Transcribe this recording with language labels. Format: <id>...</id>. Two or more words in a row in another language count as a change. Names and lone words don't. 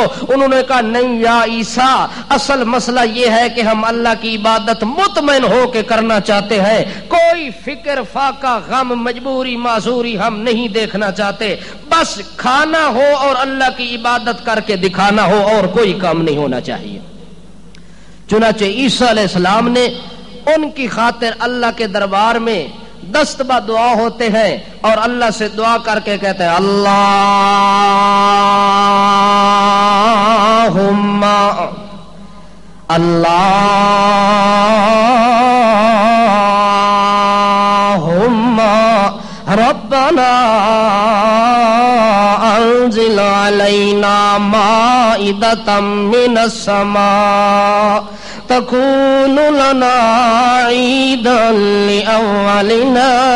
<ur>انہوں نے کہا نہیں یا عیسیٰ، اصل مسئلہ یہ ہے کہ ہم اللہ کی عبادت مطمئن ہو کے کرنا چاہتے ہیں، کوئی فکر فاقہ غم مجبوری معذوری ہم نہیں دیکھنا چاہتے، بس کھانا ہو اور اللہ کی عبادت کر کے دکھانا ہو، اور کوئی کام نہیں ہونا چاہیے. چنانچہ عیسیٰ</ur> <ar>علیہ السلام</ar> <ur>نے ان کی خاطر اللہ کے دربار میں دست با دعا ہوتے ہیں اور اللہ سے دعا کر کے کہتے ہیں</ur> <ar>اللہم ربنا انزل علینا مائدة من السماء تكون لنا عيدا لأولنا</ar>